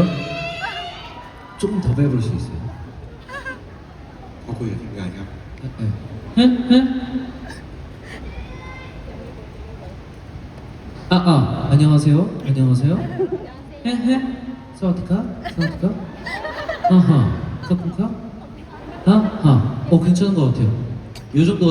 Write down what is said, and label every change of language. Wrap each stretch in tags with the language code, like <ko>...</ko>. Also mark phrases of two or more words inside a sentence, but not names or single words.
<ko>조금 더 배워볼 수 있어요?</ko> <th>เขาคุยกับทีมงานครับ</th> <ko>안녕하세요. 안녕하세요.</ko> <th>สวัสดีค่ะ? สวัสดีค่ะ? อ้าฮะ, ขอบคุณค่ะ?</th> <ko>아하, 괜찮은 것 같아요.</ko>